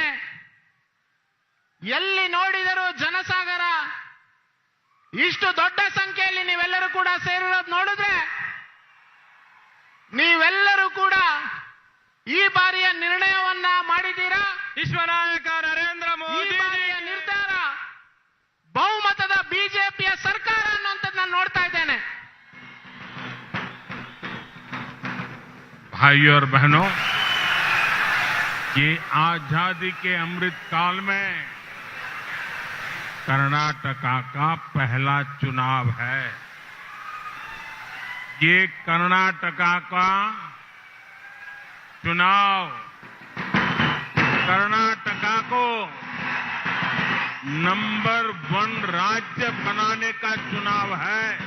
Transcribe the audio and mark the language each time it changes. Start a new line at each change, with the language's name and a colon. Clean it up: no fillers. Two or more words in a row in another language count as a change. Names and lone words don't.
Kannada: ಎಲ್ಲಿ ನೋಡಿದರೂ ಜನಸಾಗರ, ಇಷ್ಟು ದೊಡ್ಡ ಸಂಖ್ಯೆಯಲ್ಲಿ ನೀವೆಲ್ಲರೂ ಕೂಡ ಸೇರಿರೋದು ನೋಡಿದ್ರೆ ನೀವೆಲ್ಲರೂ ಕೂಡ ಈ ಬಾರಿಯ ನಿರ್ಣಯವನ್ನ ಮಾಡಿದ್ದೀರಾ. ವಿಶ್ವನಾಯಕ ನರೇಂದ್ರ ಮೋದಿ ಬಾರಿಯ ನಿರ್ಧಾರ ಬಹುಮತದ ಬಿಜೆಪಿಯ ಸರ್ಕಾರ ಅನ್ನುವಂಥದ್ದು ನಾನು ನೋಡ್ತಾ ಇದ್ದೇನೆ.
Hindi: भाइयों और बहनों, ये आजादी के अमृत काल में कर्नाटका का पहला चुनाव है. ये कर्नाटका का चुनाव कर्नाटका को नंबर 1 राज्य बनाने का चुनाव है.